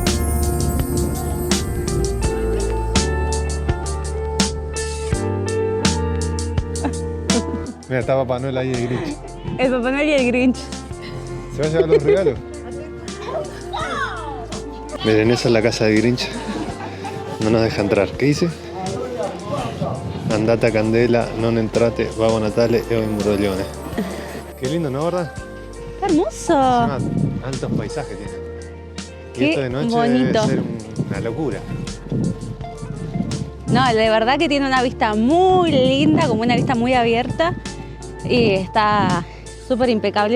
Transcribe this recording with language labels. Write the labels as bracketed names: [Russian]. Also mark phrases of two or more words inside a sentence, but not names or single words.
[Spanish] Mira, está Papá Noel ahí de Grinch. El Papá Noel y el Grinch. ¿Se va a llevar los regalos? Miren, esa es la casa de Grinch. No nos deja entrar. ¿Qué dice? [Italian] Andate a Candela, non entrate, Babbo Natale e un broglione. [Spanish] Qué lindo, ¿no, verdad? ¡Qué hermoso! Encima, altos paisajes tiene. Y Qué esto de noche bonito. debe ser una locura. No, de verdad que tiene una vista muy linda, como una vista muy abierta. Y está súper impecable.